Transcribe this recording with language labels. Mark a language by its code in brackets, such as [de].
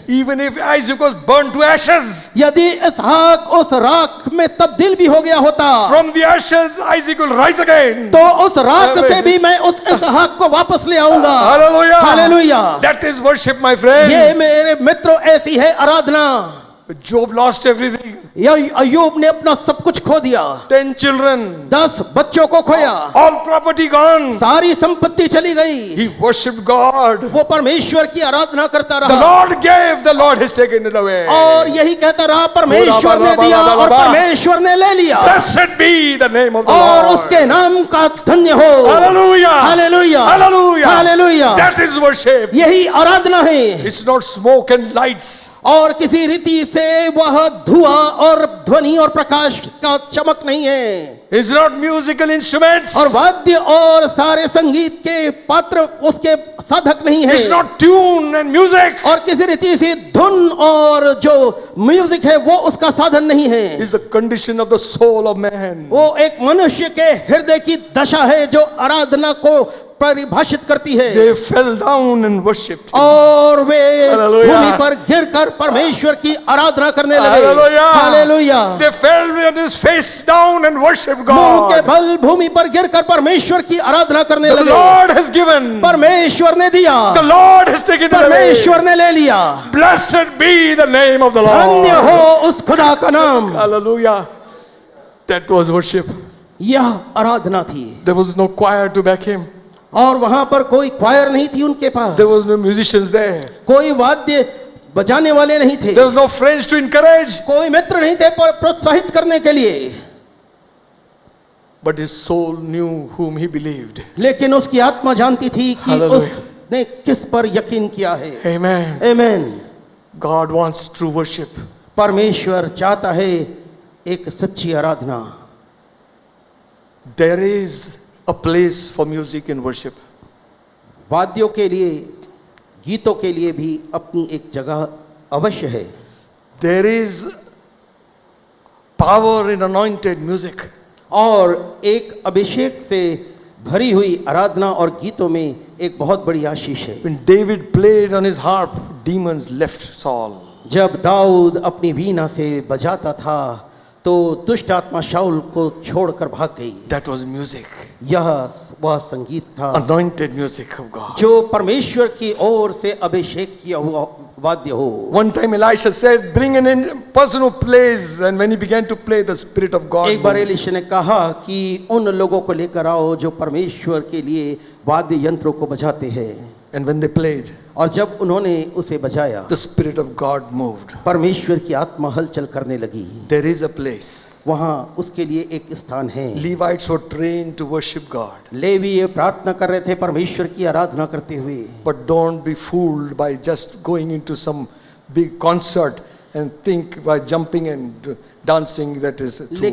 [en] Even if Isaac was burned to ashes, [hi] यदि इसहाक उस राख में तब्दील भी हो गया होता, [en] from the ashes Isaac will rise again. [hi] तो उस राख से भी मैं उस इसहाक को वापस ले आऊंगा। [en] Hallelujah. [hi] Hallelujah. [en] That is worship, my friend. [hi] ये मेरे मित्रों ऐसी है आराधना। [en] Job lost everything. [hi] अय्यूब ने अपना सब कुछ खो दिया, [en] 10 children, [hi] 10 बच्चों को खोया, [en] all property gone. [hi] सारी संपत्ति चली गई। [en] He worshipped God. [hi] वो परमेश्वर की आराधना करता [en] The [hi] रहा [en] Lord gave, the Lord has taken it away. [hi] और यही कहता रहा, परमेश्वर ने दिया और परमेश्वर ने ले लिया, [en] Blessed be the name of the [hi] और [en] Lord. [hi] उसके नाम का धन्य हो। [en] Hallelujah. [hi] Hallelujah, [en] Hallelujah. [hi] Hallelujah. [en] That is worship. [hi] यही आराधना है, [en] It's not smoke and lights. [hi] और किसी रीति से वह धुआं और ध्वनि और प्रकाश का चमक नहीं है, [en] It's not musical instruments. [hi] और वाद्य और सारे संगीत के पात्र उसके साधक नहीं है, [en] It's not tune and music. [hi] और किसी रीति से धुन और जो म्यूजिक है वो उसका साधन नहीं है। [en] It's the condition of the soul of man. [hi] वो एक मनुष्य के हृदय की दशा है जो आराधना को परिभाषित करती है। [en] They fell down and worshipped him. [hi] और वे [en] Hallelujah. [hi] भूमि पर गिरकर परमेश्वर की आराधना करने लगे। [en] Hallelujah. [hi] Hallelujah. [en] They fell with his face down and worshipped [hi] मुंह के [en] God. [hi] बल भूमि पर गिरकर परमेश्वर की आराधना करने [en] The [hi] लगे। [en] Lord has given. [hi] परमेश्वर ने दिया, [en] The Lord has taken it away. [hi] परमेश्वर ने ले लिया। [en] Blessed be the name of the [hi] धन्य [en] Lord. [hi] हो उस खुदा का नाम। [en] Hallelujah. That was worship. [hi] यह आराधना थी, [en] There was no choir to back him. [hi] और वहां पर कोई क्वायर नहीं थी उनके पास, [en] There was no musicians there. [hi] कोई वाद्य बजाने वाले नहीं थे, [en] There was no friends to encourage. [hi] कोई मित्र नहीं थे प्रोत्साहित करने के लिए, [en] But his soul knew whom he believed. [hi] लेकिन उसकी आत्मा जानती थी कि [en] Hallelujah. [hi] उसने किस पर यकीन किया है। [en] Amen. [hi] आमीन। [en] God wants true worship. [hi] परमेश्वर चाहता है एक सच्ची आराधना। [en] There is a place for music in worship. [hi] वाद्यों के लिए, गीतों के लिए भी अपनी एक जगह अवश्य है। [en] There is power in anointed music. [hi] और एक अभिषेक से भरी हुई आराधना और गीतों में एक बहुत बड़ी आशीष है। [en] When David played on his harp, demons left Saul. [hi] जब दाऊद अपनी वीणा से बजाता था तो दुष्ट आत्मा शाऊल को छोड़कर भाग गई। [en] That was music. [hi] यह वह संगीत था, [en] Anointed music of God. [hi] जो परमेश्वर की ओर से अभिषेक किया हुआ वाद्य हो। [en] One time Elisha said, bring an in person who plays, and when he began to play, the Spirit of God [hi] एक बार [en] moved. [hi] एलीशा ने कहा कि उन लोगों को लेकर आओ जो परमेश्वर के लिए वाद्य यंत्रों को बजाते हैं, [en] And when they played, [hi] और जब उन्होंने उसे बजाया [en] the Spirit of God moved. [hi] परमेश्वर की आत्मा हलचल करने लगी। [en] There is a place. [hi] वहाँ उसके लिए एक स्थान है। [en] Levites were trained to worship God. [hi] Levy प्रार्थना कर रहे थे परमेश्वर की आराधना करते हुए। [en] But don't be fooled by just going into some big concert and think by jumping and dancing that is true